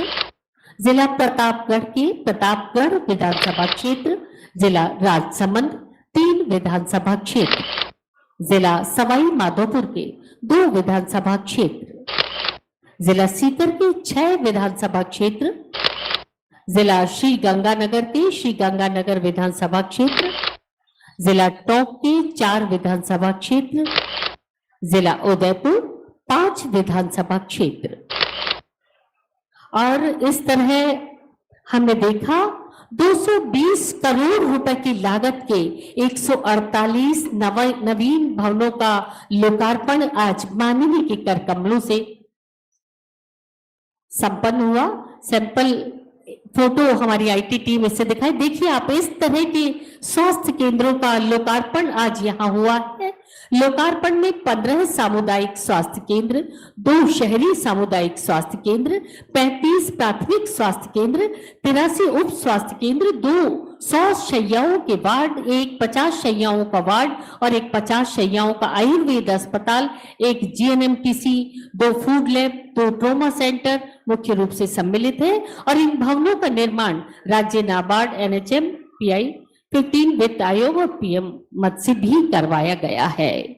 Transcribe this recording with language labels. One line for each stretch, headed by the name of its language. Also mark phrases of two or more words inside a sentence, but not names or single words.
Hindi: जिला प्रतापगढ़ के प्रतापगढ़ विधानसभा क्षेत्र, जिला राजसमंद 3 विधानसभा क्षेत्र, जिला सवाई माधोपुर के 2 विधानसभा क्षेत्र, जिला सीकर के 6 विधानसभा क्षेत्र, जिला श्री गंगानगर के श्री गंगानगर विधानसभा क्षेत्र, जिला टोंक के 4 विधानसभा क्षेत्र, जिला उदयपुर 5 विधानसभा क्षेत्र। और इस तरह हमने देखा 220 करोड़ रुपए की लागत के 148 नवीन भवनों का लोकार्पण आज माननीय के कर कमलों से संपन्न हुआ। सैंपल फोटो हमारी आईटी टीम इससे दिखाई। देखिए आप, इस तरह के स्वास्थ्य केंद्रों का लोकार्पण आज यहाँ हुआ है। लोकार्पण में 15 सामुदायिक स्वास्थ्य केंद्र, 2 शहरी सामुदायिक स्वास्थ्य केंद्र, 35 प्राथमिक स्वास्थ्य केंद्र, 83 उप स्वास्थ्य केंद्र, 2 100 शैय्याओं के वार्ड, एक 50 शैय्याओं का वार्ड और एक 50 शैय्याओं का आयुर्वेद अस्पताल, एक जीएनएमटीसी, 2 फूड लैब, 2 ट्रोमा सेंटर मुख्य रूप से सम्मिलित है। और इन भवनों का निर्माण राज्य नाबार्ड, एनएचएम, पीआई 15 वित्त आयोग और पीएम मद से भी करवाया गया है।